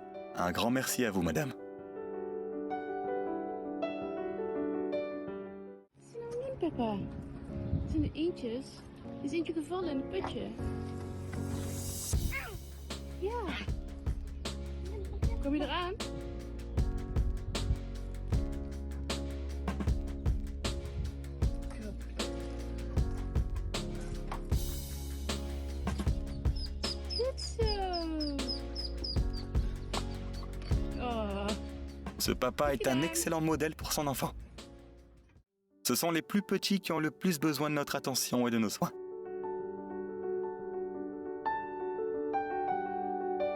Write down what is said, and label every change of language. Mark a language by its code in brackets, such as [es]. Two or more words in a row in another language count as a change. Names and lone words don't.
[fr] Un grand merci à vous, madame. [nl] Papa, zijn de eentjes? Er is eentje gevallen in het putje. Ja. Kom je eraan? Goed zo. Oh. [fr] Ce papa est un excellent modèle pour son enfant. Ce sont les plus petits qui ont le plus besoin de notre attention et de nos soins.